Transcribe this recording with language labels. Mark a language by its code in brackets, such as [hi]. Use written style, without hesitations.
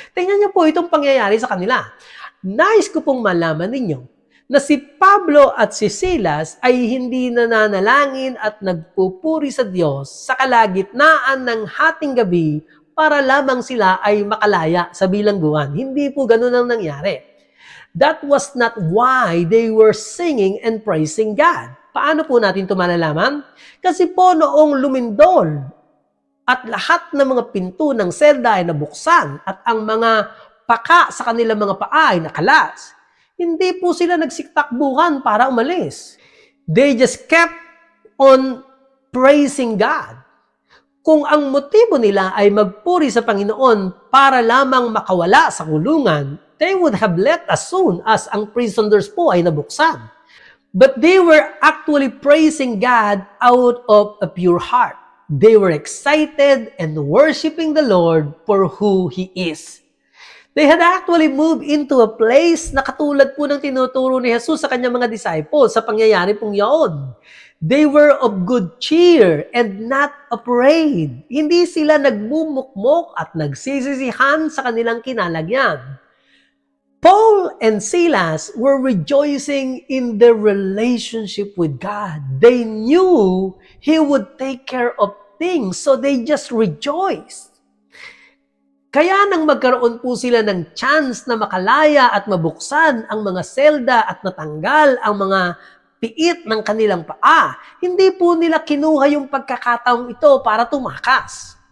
[tl] Tingnan niyo po itong pangyayari sa kanila. Nais ko pong malaman ninyo na si Pablo at si Silas ay hindi nananalangin at nagpupuri sa Diyos sa kalagitnaan ng hating gabi para lamang sila ay makalaya sa bilangguan. Hindi po ganun ang nangyari. [en] That was not why they were singing and praising God. [tl] Paano po natin ito malalaman? Kasi po noong lumindol at lahat ng mga pinto ng selda ay nabuksan at ang mga paka sa kanilang mga paa ay nakalas, hindi po sila nagsiktakbuhan para umalis. [en] They just kept on praising God. [tl] Kung ang motibo nila ay magpuri sa Panginoon para lamang makawala sa kulungan, [en] they would have left as soon as [tl] ang prison doors po ay nabuksan. [en] But they were actually praising God out of a pure heart. They were excited and worshiping the Lord for who He is. They had actually moved into a place [tl] na katulad po ng tinuturo ni Jesus sa kanyang mga disciples sa pangyayari pong yaon. [en] They were of good cheer and not afraid. [tl] Hindi sila nagmumukmok at nagsisisihan sa kanilang kinalagyan. [en] Paul and Silas were rejoicing in their relationship with God. They knew He would take care of things, so they just rejoiced. [tl] Kaya nang magkaroon po sila ng chance na makalaya at mabuksan ang mga selda at natanggal ang mga piit ng kanilang paa, hindi po nila kinuha yung pagkakataong ito para tumakas.